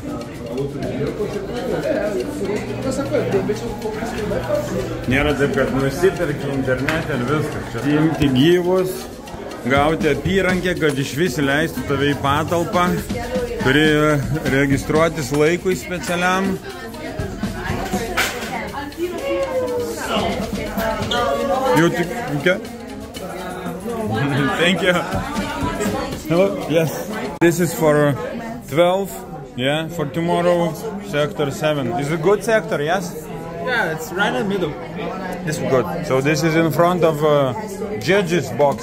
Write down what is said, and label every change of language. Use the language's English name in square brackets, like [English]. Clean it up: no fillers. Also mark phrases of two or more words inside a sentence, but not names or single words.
[Lithuanian] Nėra taip, kad nusipirki internete ir viskas. Atsiimti gyvus, gauti apyrankę, kad iš vis įleistų tave į patalpą. Turi registruotis laikui specialiam. Jau tik... [English] Okay. Thank you. Hello? Yes. This is for 12, yeah, for tomorrow, sector 7. Is it a good sector, yes? Yeah, it's right in the middle. This is good. So this is in front of judges box.